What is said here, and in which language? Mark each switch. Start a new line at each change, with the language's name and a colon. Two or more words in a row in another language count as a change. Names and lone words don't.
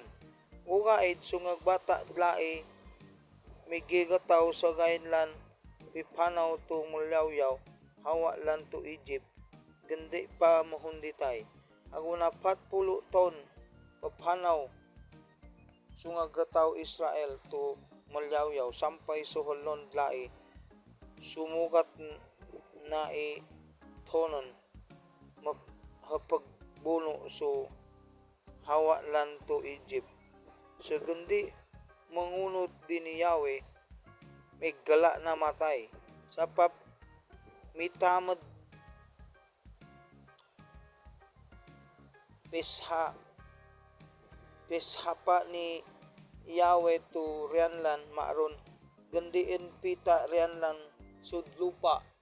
Matigsalug Manobo: uga id sungag bata dlai migigataw sa gainlan pipanaw to mulawyaw hawa lan to Egypt gandi pa mahunditay aguna 40 ton papanaw sungag gataw Israel to mulawyaw sampay suholon dlai sumugat na tonon hapagbuno so hawa lan to Egypt so gandi mangunod din ni Yahweh may gala na matay sapap mitamad pisha pa ni Yahweh to rianlan maaron gandiin pita rianlan sudlupa